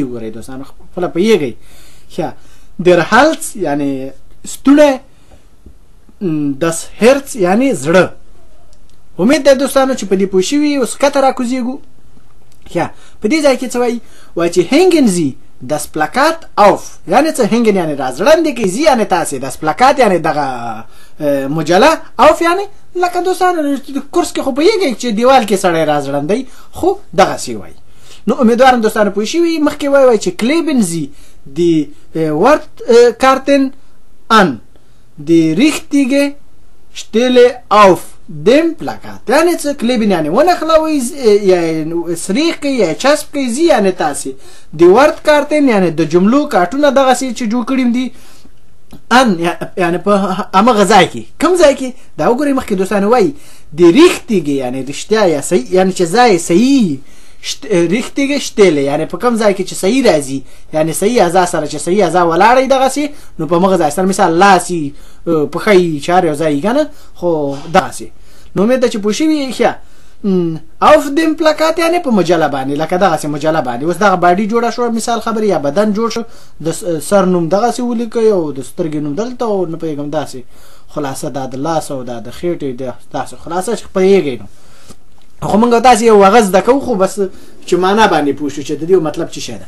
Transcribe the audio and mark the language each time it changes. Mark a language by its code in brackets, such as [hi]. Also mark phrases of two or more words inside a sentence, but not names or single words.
[ps] وګورئ دوستانو خپله پوهېږئ. ښه [de] der Hals [ps] یعنې ستوڼی، [de] das Herz [ps] یعنې زړه. امید ده دوستانو چې په دې پوه شوي. اوس کته راکوزېږو. ښه په دې ځای کې څه وایي؟ وایي چې [de] hängen Sie das Plakat auf, [ps] یعنې څه هنګن یعنې رازړندې کوي، زی یعنې تاسې، [de] das Plakat [ps] یعنې دغه مجله، auf یعنې لکه دوستانو کورس کې خو پوهېږئ چې دیوال کې سړی رازړندی، خو دغسې وایي. نو امیدوارم دوستانو پوه شوي. مخکې وایي چې [de] kleben sie die Wortkarten an die richtige Stelle auf dem Plakat، [ps] یعنې څه کلیبن یعنې ونښلوئ یا سریښ کوي یا چسب کوي، زی یعنې تاسې، [de] die Wortkarten [ps] یعنې د جملو کارټونه دغسې چې جوړ کړي دي، ان یعنې په همغه ځای کې، کوم ځای کې دا وګورئ. مخکې دوستانو وایي [de] die richtige [ps] یعنې رښتیا یا صحیح، یعنې چې ځای صحیح، [de] richtige Stelle [ps] یعنې په کوم ځای کې چې صحیح راځي، یعنې صحیح اعضا سره چې صحیح اعضا ولاړئ دغسې، نو په مغه ځای سره مثال لاس یي، پښه یي، چار یو ځای یي که نه، خو دغسې. نو امید ده چې پوه شوي. ښه [de] auf dem Plakat [ps] یعنې په مجله باندې، لکه دغسې مجله باندې اوس دغه باډي جوړه شوه مثال خبرې، یا بدن جوړ شو، د سر نوم دغسې ولیکئ او د سترګې نوم دلته او نه پوهېږم داسې خلاصه دا د لاس او دا د خېټې داسې خلاصه چې پوهېږئ. نو خو موږ تاسې یو هغه زده کوو، خو بس چې معنا باندې پوه شو چې د دې مطلب څه شی ده.